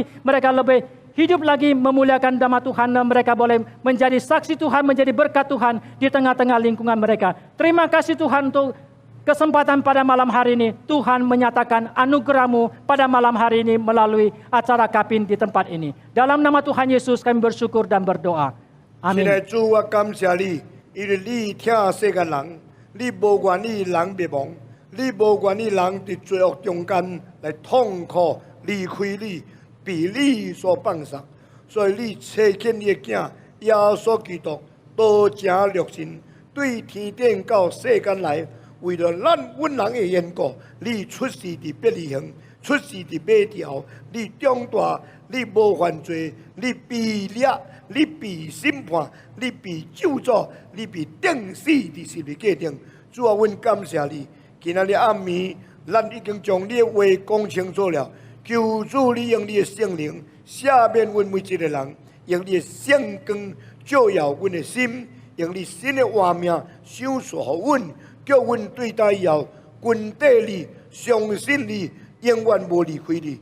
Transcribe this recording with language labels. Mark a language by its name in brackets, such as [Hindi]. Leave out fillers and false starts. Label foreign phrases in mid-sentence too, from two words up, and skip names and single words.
[Indonesian] Mereka lebih hidup lagi memuliakan nama Tuhan. Dan mereka boleh menjadi saksi Tuhan, menjadi berkat Tuhan di tengah-tengah lingkungan mereka. Terima kasih Tuhan untuk kesempatan pada malam hari ini. Tuhan menyatakan anugerah-Mu pada malam hari ini melalui acara Kapin di tempat ini. Dalam nama Tuhan Yesus kami bersyukur dan berdoa. 现 Amin. [Min Nan Chinese] 在主，我感謝你，因為你聽世間人，你無願意人滅亡，你無願意人在罪惡中間來痛苦離開你，被你所放殺，所以你差遣你的囝耶穌基督道成肉身，對天頂到世間來，為了阮人的緣故，你出世伫伯利恆，出世伫馬條，你長大，你無犯罪，你被掠。你被審判，你被咒詛，你被釘死伫十字架頂。主啊，阮感謝你，今仔日暗暝，咱已經將你的話講清楚了。求主你用你的聖靈赦免阮每一個人，用你的聖光照耀阮的心，用你新的畫面賞賜予阮，叫阮對待以後，grund地你，相信你，永遠無離開你。